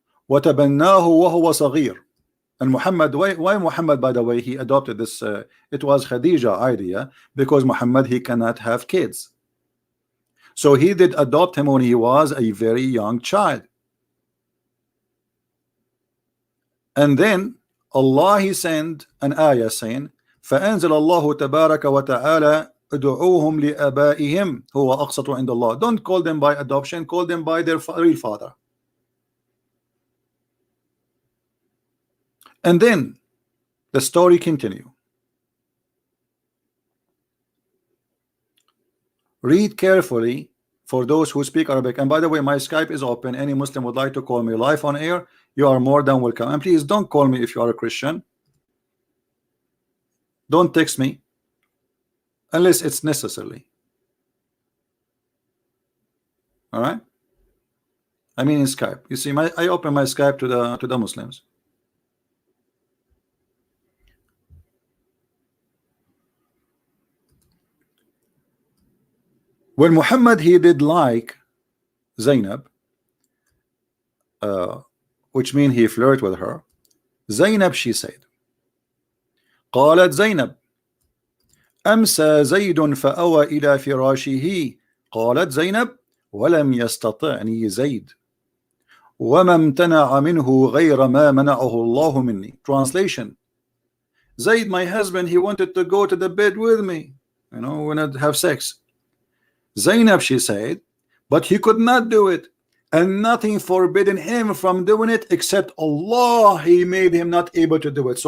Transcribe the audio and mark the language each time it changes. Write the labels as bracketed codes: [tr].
[ar] وَتَبَنَّاهُ وَهُوَ صَغِيرٌ. [en] And Muhammad, why Muhammad, by the way, he adopted this? It was Khadija idea, because Muhammad, he cannot have kids. So he did adopt him when he was a very young child. And then Allah, he sent an ayah saying, [ar] فَأَنزَلَ اللَّهُ تَبَارَكَ وَتَعَالَى ادعوهم لآبائهم هو أقسط عند الله. [en] Don't call them by adoption, call them by their real father. And then the story continue. Read carefully for those who speak Arabic. And by the way, my Skype is open. Any Muslim would like to call me live on air, you are more than welcome. And please don't call me if you are a Christian. Don't text me unless it's necessary. All right? I mean in Skype. You see, I open my Skype to the Muslims. When Muhammad, he did like Zainab, which means he flirted with her. [ar] Zainab, [en] she said, [ar] قالت زينب أمسى زيد فأوى إلى فراشه. قالت زينب ولم يستطعني زيد وما امتنع منه غير ما منعه الله مني. [en] Translation: Zayd, my husband, he wanted to go to the bed with me, you know, when I'd have sex. Zainab, she said, but he could not do it, and nothing forbidden him from doing it except Allah, he made him not able to do it.